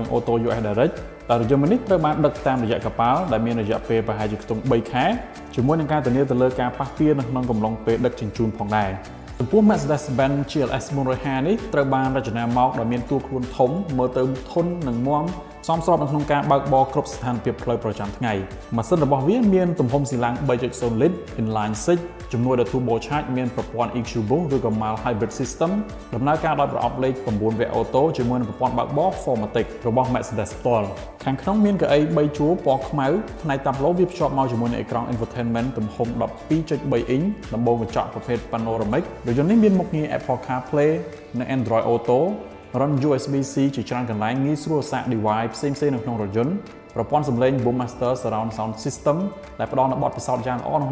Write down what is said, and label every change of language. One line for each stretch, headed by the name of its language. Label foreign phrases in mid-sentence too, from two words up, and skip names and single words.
Khmer: Auto US Direct ដែលរថយន្តមួយនេះត្រូវបានដឹកតាមរយៈកប៉ាល់ដែលមានរយៈពេលប្រហែលជាខ្ទង់3ខែជាមួយនឹងការធានាទៅលើការប៉ះពាល់នៅក្នុងកំឡុងពេលដឹកជញ្ជូនផងដែរចំពោះ Mercedes-Benz GLS 450នេះត្រូវបានរចនាមកដោយមានតួខ្លួនធំមើលទៅធន់និងមាំសមស្របនៅក្នុងការបើកបរគ្រប់ស្ថានភាពផ្លូវប្រចាំថ្ងៃម៉ាស៊ីនរបស់វាមានទំហំស៊ីឡាំង 3.0 លីត្រ
English: inline six
Khmer: ជំនួយដោយ
English: turbo charge
Khmer: មានប្រព័ន្ធ EQ boost ឬក៏
English: mild hybrid system
Khmer: ដំណើរការដោយប្រអប់លេខ9វគ្គអូតូជាមួយនឹងប្រព័ន្ធបើកបរ 4MATIC របស់ Mercedes ផ្ទាល់ខាងក្នុងមានកៅអី3ជួរពណ៌ខ្មៅផ្នែកតាប់ឡូវាភ្ជាប់មកជាមួយនឹងអេក្រង់ infotainment ទំហំ 12.3 អ៊ីងដំបូលកញ្ចក់ប្រភេទ panoramic រថយន្តនេះមានមុខងារ Apple CarPlay និង Android Auto run USB-C ជាច្រើនកន្លែងងាយស្រួលសាក device ផ្សេងៗនៅក្នុងរថយន្តប្រព័ន្ធសំឡេង Boom Master Surround Sound System ដែលផ្ដល់នូវបទពិសោធន៍យ៉ាងល្អនៅ